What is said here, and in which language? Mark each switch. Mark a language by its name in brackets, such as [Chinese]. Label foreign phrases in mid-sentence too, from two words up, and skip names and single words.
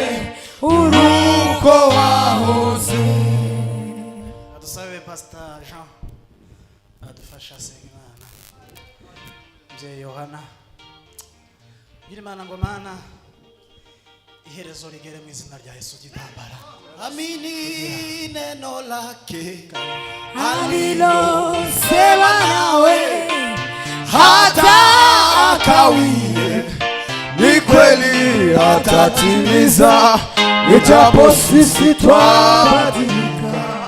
[Kinyarwanda] uruko wahoze. adusabe Pastor Jean adufasha asenga Imana mubyeyi Yohana bwira Imana ngo Mana iherezo rigere mu izina rya Yesu gitambara. [Swahili] Amini neno lake alilosema nawe hata akawie, ni kweli atatimiza, ijapo sisi twabadilika.